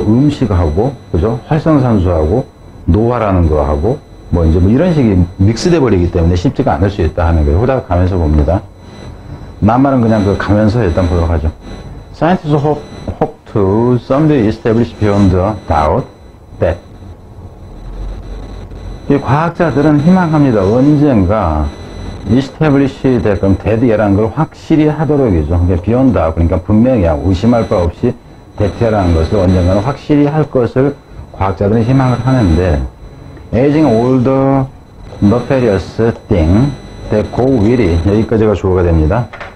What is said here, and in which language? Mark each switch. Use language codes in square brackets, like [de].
[ko] 음식하고, 그죠? 활성산소하고, 노화라는 거하고, 이런 식이 믹스돼 버리기 때문에 쉽지가 않을 수 있다 하는 거예요. 후다닥 가면서 봅니다. 남말은 그냥 가면서 일단 보도록 하죠. [en] Scientists hope to someday establish beyond a doubt that. [ko] 이 과학자들은 희망합니다. 언젠가 [en] establish that, [ko] 그럼 that이라는 걸 확실히 하도록이죠. 그러니까 [en] beyond doubt, [ko] 그러니까 분명히 의심할 바 없이 that이라는 것을 언젠가는 확실히 할 것을 과학자들은 희망을 하는데, [en] aging older nefarious thing that go with it, [ko] 여기까지가 주어가 됩니다.